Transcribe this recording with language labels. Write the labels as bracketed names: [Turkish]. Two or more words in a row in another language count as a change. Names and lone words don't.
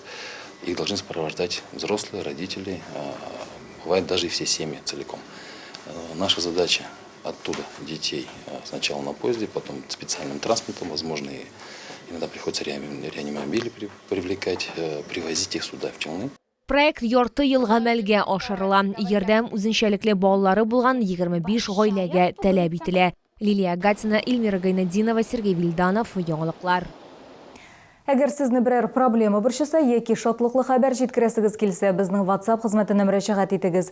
[Russian] Их должны сопровождать взрослые, родители. Бывает даже и все семьи целиком. Наша задача оттуда детей сначала на поезде, потом специальным транспортом, возможно, иногда приходится реанимобили привлекать, привозить их сюда, в Челны. [Tatar] Проект ярты ел гамәлгә ашырыла. Ярдәм үзенчәлекле балалары булган 25 гаиләгә таләп ителә. Лилия Гатина, Эльмира Гайнадинова, Сергей Вильданов, яңалыклар. Әгәр сезне берәр проблема борчыса яки шатлыклы хәбәр җиткерәсегез килсә, безнең WhatsApp хезмәтенә мөрәҗәгать итегез.